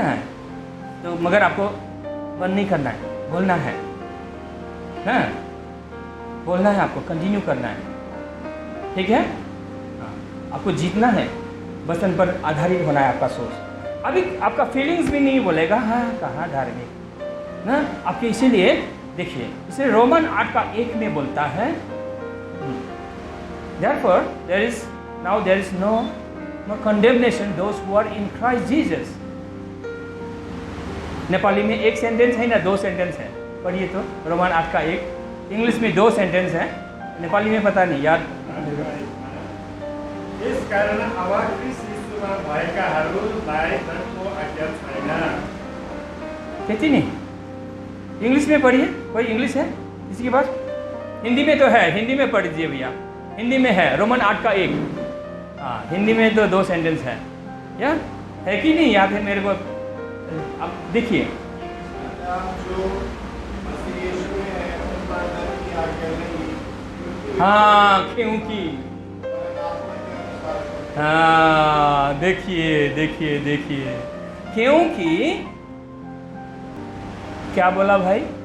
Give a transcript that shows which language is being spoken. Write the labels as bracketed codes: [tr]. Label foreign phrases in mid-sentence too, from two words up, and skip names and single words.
[hi] तो मगर आपको बंद नहीं करना है, बोलना है ना, बोलना है, आपको कंटिन्यू करना है, ठीक है। आपको जीतना है, वचन पर आधारित होना है आपका सोच। अभी आपका फीलिंग्स भी नहीं बोलेगा हाँ कहाँ धार्मिक ना आपके। इसीलिए देखिए, इसे रोमन 8:1 में बोलता है, [en] therefore there is no condemnation those who are in Christ Jesus। [hi] नेपाली में एक सेंटेंस है ना, 2 सेंटेंस है, पढ़िए तो रोमन 8:1। इंग्लिश में 2 सेंटेंस है, नेपाली में पता नहीं याद। [ne] यस कारण अब ख्रीष्ट यीशुमा भएकाहरूलाई दण्डको आज्ञा छैन। [hi] कहती नहीं, इंग्लिश में पढ़िए। कोई इंग्लिश है इसके पास? हिंदी में तो है, हिंदी में पढ़ दीजिए भैया, हिंदी में है रोमन 8:1। हाँ, हिंदी में तो 2 सेंटेंस है, या है कि नहीं याद है मेरे को? अब देखिए, हाँ क्योंकि, हाँ देखिए देखिए देखिए, क्योंकि क्या बोला भाई?